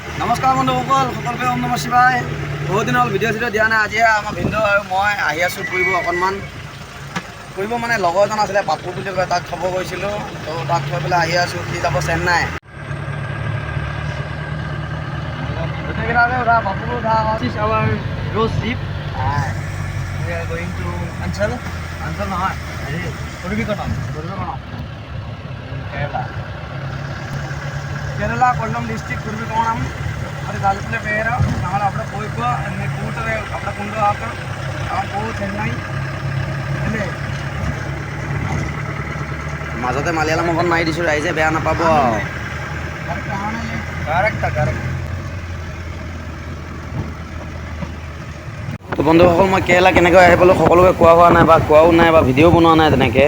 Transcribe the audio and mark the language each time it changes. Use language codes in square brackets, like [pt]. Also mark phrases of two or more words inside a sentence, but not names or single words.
[as] নমস্কাৰ বন্ধুসকল, সকলোকে ওম নমঃ শিৱায়। বহুত দিন হ'ল ভিডিঅ' চিডিঅ' দিয়া নাই। আজি আমাৰ ভিনদেউ আৰু মই আহি আছোঁ ফুৰিব অকণমান। ফুৰিব মানে লগৰ এজন আছিলে, পাপু বুলি কয়, তাক থ'ব গৈছিলোঁ। তো তাক থৈ পেলাই আহি আছোঁ। সি যাব চেন্নাই। গোটেইকেইটাকে উঠা, পাপুকো উঠা। [en] This is our road trip. We are going to Anchal, [as] অঞ্চল নহয়, Kuruvikotam, Kerala. [ml] കേരള കൊല്ലം ഡിസ്ട്രിക്ട് കുരുവിക്കോണം ഒരു സ്ഥലത്തിൻ്റെ പേര്. ഞങ്ങൾ അവിടെ പോയിപ്പോൾ എന്നെ കൂട്ടരെ അവിടെ കൊണ്ടുപോകാം. അവൻ പോകും ചെന്നൈ അല്ലേ. [as] মাজতে মালিয়ালম অকণ মাৰি দিছোঁ, ৰাইজে বেয়া নাপাব। তো বন্ধুসকল, মই কেৰেলা কেনেকৈ আহি পালোঁ সকলোকে কোৱা হোৱা নাই বা কোৱাও নাই বা ভিডিঅ' বনোৱা নাই তেনেকৈ।